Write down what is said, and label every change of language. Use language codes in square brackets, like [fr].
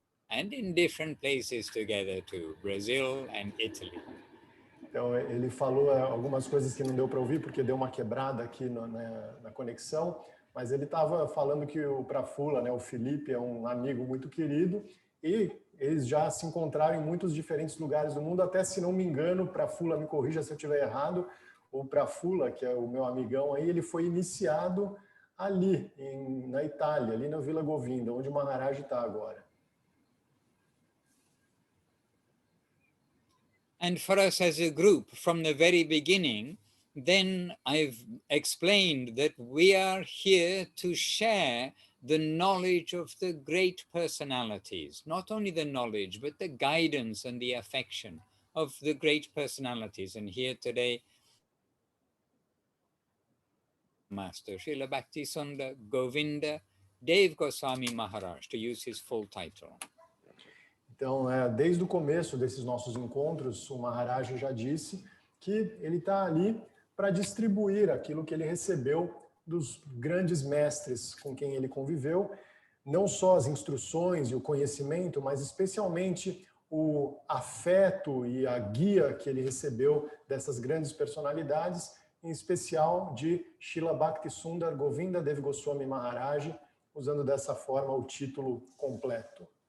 [en] and in different places together too, Brazil and Italy. [pt] Então, ele falou algumas coisas que não deu para ouvir, porque deu uma quebrada aqui na conexão, mas ele estava falando que o Prafula, né, o Felipe, é um amigo muito querido, e eles já se encontraram em muitos diferentes lugares do mundo, até se não me engano, Prafula, me corrija se eu estiver errado, o Prafula, que é o meu amigão aí, ele foi iniciado ali, na Itália, ali na Vila Govinda, onde o Maharaj está agora. [en] And for us as a group, from the very beginning, then I've explained that we are here to share the knowledge of the great personalities, not only the knowledge, but the guidance and the affection of the great personalities. And here today, Master Srila Bhaktisundar Govinda Dev Goswami Maharaj, to use his full title. [pt] Então, desde o começo desses nossos encontros, o Maharaj já disse que ele está ali para distribuir aquilo que ele recebeu dos grandes mestres com quem ele conviveu, não só as instruções e o conhecimento, mas especialmente o afeto e a guia que ele recebeu dessas grandes personalidades, em especial de Srila Bhaktisundar Govinda Dev Goswami Maharaj, usando dessa forma o título completo.